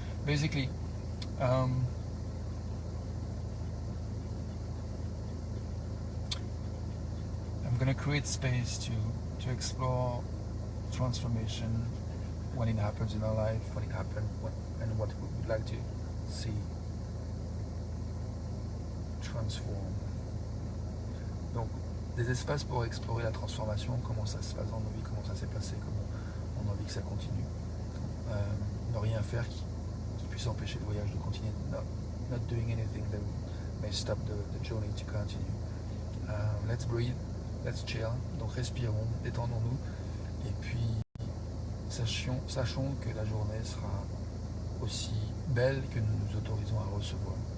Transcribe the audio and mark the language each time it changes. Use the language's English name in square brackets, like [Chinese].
[English] Basically, I'm going to create space to explore transformation when it happens in our life, when it happened, and what we would like to see transform. [French] Donc, des espaces pour explorer la transformation, comment ça se passe dans nos vies, comment ça s'est passé, comment on a envie que ça continue. Ne rien faire qui puisse empêcher le voyage de continuer. [English] Not doing anything that may stop the journey to continue. Let's breathe, let's chill. [French] Donc respirons, détendons-nous, et puis sachons que la journée sera aussi belle que nous nous autorisons à recevoir.